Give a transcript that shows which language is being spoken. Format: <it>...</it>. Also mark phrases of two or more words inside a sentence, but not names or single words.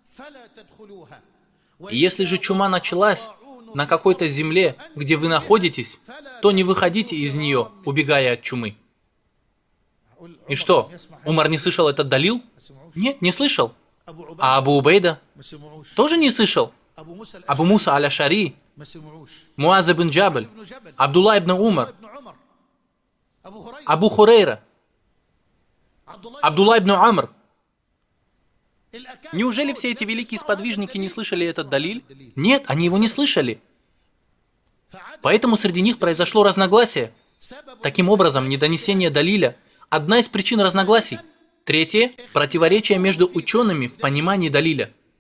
<ru>И если же чума началась на какой-то земле, где вы находитесь, то не выходите из нее, убегая от чумы». И что, Умар не слышал этот далил? Нет, не слышал. А Абу Убейда тоже не слышал. Абу Муса аль-Ашари, Муаз ибн Джабаль, Абдулла ибн Умар, Абу Хурейра, Абдулла ибн Амр. Неужели все эти великие сподвижники не слышали этот далиль? Нет, они его не слышали. Поэтому среди них произошло разногласие. Таким образом, недонесение далиля – одна из причин разногласий. Третье – противоречие между учеными в понимании далиля.</ru>